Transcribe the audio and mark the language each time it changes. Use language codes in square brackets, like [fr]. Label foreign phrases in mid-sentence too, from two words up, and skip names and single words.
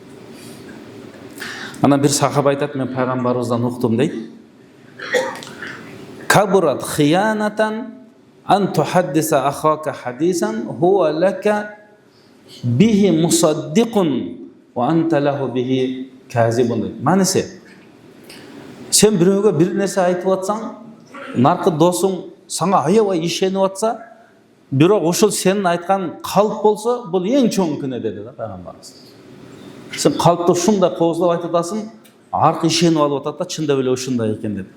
[ky] Анан бир сахаба айтат, мен пайгамбарыбыздан уктум дейт. [ar] كبرت خيانة أن تحدث أخاك حديثا هو لك به مصدق وأنت له به كاذب. [ky] Манесе, сен бирөөгө бир нерсе айтып атсаң, наркы досуң саңа аябай ишенип атса, бирок ошол сенин айткан калп болсо, бул эң чоң күнөө деди да пайгамбарыбыз. Сен калпты ушундай кооздоп айтып атасың, аркы ишенип алып атат да, чындап эле ушундай экен деп.